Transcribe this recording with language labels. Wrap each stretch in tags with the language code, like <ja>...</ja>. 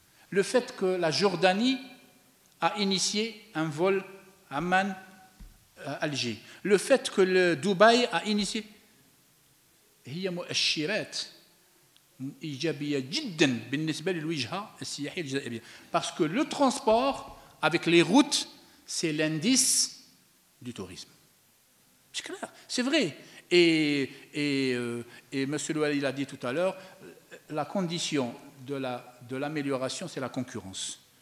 <fr>Le fait que la Jordanie a initié un vol Amman-Alger. Le fait que le Dubaï a initié.</fr> <ar>هي مؤشرات إيجابية جدا بالنسبة للوجهة السياحية الجزائرية.</ar> <fr>Parce que le transport avec les routes, c'est l'indice du tourisme. C'est clair, c'est vrai. Et M. Louali l'a dit tout à l'heure, la condition de l'amélioration, c'est la concurrence.</fr>